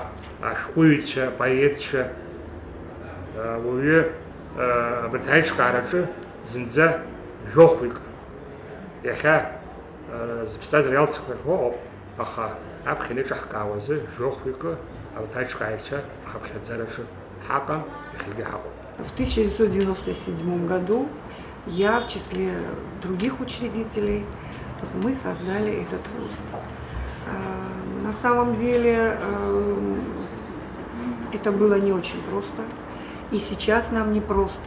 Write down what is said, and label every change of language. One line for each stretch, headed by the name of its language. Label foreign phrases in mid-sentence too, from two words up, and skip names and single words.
Abkhazian: ашәҟәыҩҩцәа, апоетцәа уаҩы абарҭ аиҿкаараҿы зынӡа жәохәҩык иахьа зыԥсҭазаара иалцхрақәо ыҟоуп, аха аԥхьа ианыҿаҳкаауазы жәохәҩык абарҭ аиҿкааҩцәа рхыԥхьаӡараҿы ҳаҟам, иахьагьы ҳаҟоуп.
Russian: В 1997 году я в числе других учредителей мы создали этот вуз. На самом деле это было не очень просто, и сейчас нам не просто.